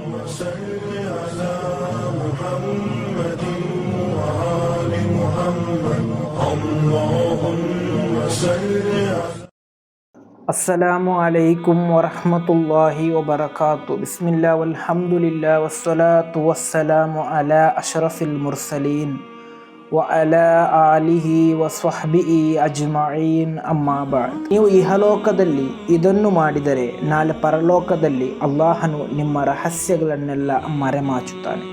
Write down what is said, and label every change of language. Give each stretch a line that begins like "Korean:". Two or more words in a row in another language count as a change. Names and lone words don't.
Arabic: صل على محمد وآل محمد اللهم صل على السلام عليكم ورحمة الله وبركاته. بسم الله والحمد لله والصلاة والسلام على أشرف المرسلين و على آله وصحبه أجمعين أما بعد.
Kannada: ನೀವು ಇಹಲೋಕದಲ್ಲಿ ಇದನ್ನು ಮಾಡಿದರೆ ನಾಳೆ ಪರಲೋಕದಲ್ಲಿ ಅಲ್ಲಾಹನು ನಿಮ್ಮ ರಹಸ್ಯಗಳನ್ನೆಲ್ಲ ಮರೆಮಾಚುತ್ತಾನೆ.